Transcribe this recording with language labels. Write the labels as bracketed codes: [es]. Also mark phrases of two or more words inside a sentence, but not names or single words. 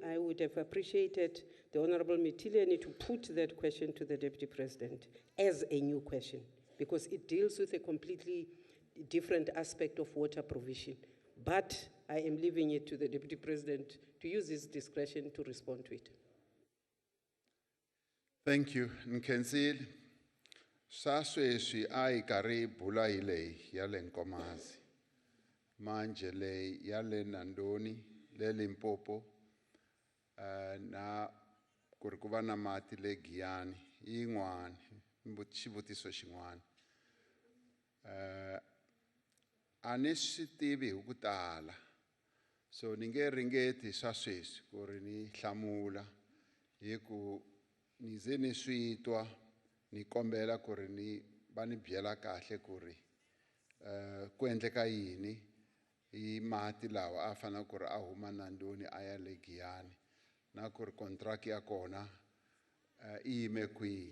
[en] I would have appreciated the Honorable Mitileni to put that question to the Deputy President as a new question, because it deals with a completely different aspect of water provision. But I am leaving it to the Deputy President to use his discretion to respond to it. Thank you, [ts] Nkenzile. Sasweswi ai kari bula ile yale nkomazi. Manje le yale nandoni, le Limpopo, na kurikuva na mati le Giyani, yin'wana, xivutiso xin'wana. A ni swi tivi hi ku tala, so ni nge ringeti swa sweswi ku ri ni hlamula hi ku ni ze ni swi twa ni kombela ku ri ni va ni byela kahle ku ri ku endleka yini hi mati lawa a fanele ku ri a huma nandoni a ya le Giyani na ku ri kontraki ya kona i yime kwihi.